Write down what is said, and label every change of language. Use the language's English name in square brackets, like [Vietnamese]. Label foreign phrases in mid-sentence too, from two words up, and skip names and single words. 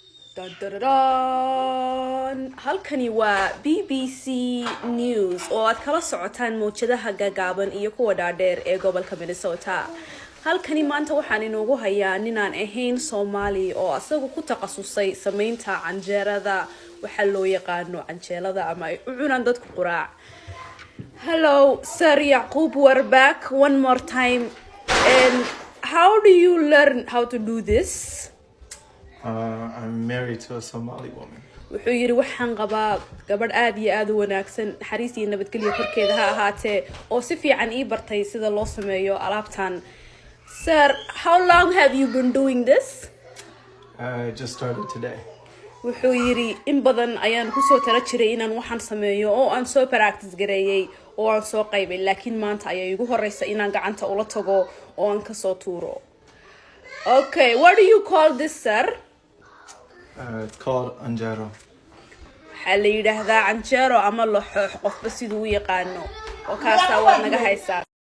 [Somali] halkani waa BBC News oo aad kala socotaan mowjadaha gaagaaban iyo kuwa dhaadheer ee gobolka Minnesota. halkani maanta waxaan inoogu hayaa ninaan ahayn Soomaali oo asagu ku takhasusay sameynta canjeerada waxa loo yaqaano canjeelada ama ay u cunaan dadku quraac. [English] Hello Sir Yaqub, we're back one more time. And how do you learn how to do this? I'm married to a Somali woman. [Somali] wuxuu yiri waxaan qabaa gabadh aad iyo aad u wanaagsan xariis iyo nabadgelyo korkeeda ha ahaatee oo si fiican ii bartay sida loo sameeyo alaabtan. [English] Sir, how long have you been doing this? I just started today. [Somali] wuxuu yiri in badan ayaan ku soo tala jiray inaan waxaan sameeyo oo aan soo practice gareeyay oo aan soo qaybay laakiin maanta ayay igu horeysa inaan gacanta ula tago oo aan ka soo tuuro. [English] Okay, what do you call this, sir? It's called anjero. [Somali] waxaa la yidhaahdaa canjeero ama laxoox qofba siduu u yaqaano oo kaasaa waad naga haysaa.